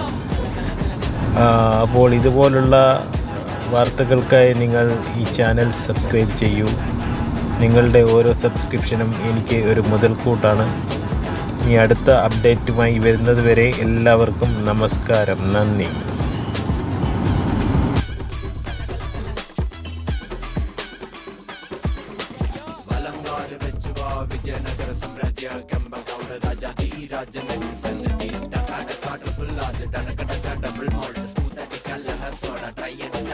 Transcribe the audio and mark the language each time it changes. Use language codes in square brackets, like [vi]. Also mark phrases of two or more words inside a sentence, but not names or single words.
[ml] അപ്പോൾ ഇതുപോലുള്ള വാർത്തകൾക്കായി നിങ്ങൾ ഈ ചാനൽ സബ്സ്ക്രൈബ് ചെയ്യൂ. നിങ്ങളുടെ ഓരോ സബ്സ്ക്രിപ്ഷനും എനിക്ക് ഒരു മുതൽക്കൂട്ടാണ്. ഇനി അടുത്ത അപ്ഡേറ്റുമായി വരുന്നത് വരെ എല്ലാവർക്കും നമസ്കാരം, നന്ദി. [kn] ವಿಜಯನಗರ ಸಾಮ್ರಾಜ್ಯ ಕೆಂಪಗೌಡ ರಾಜ ಈ ರಾಜ್ಯದಲ್ಲಿ ಸನ್ನದಿ [en] double malt smooth [kn] ಕಲ್ಲ [en] soda try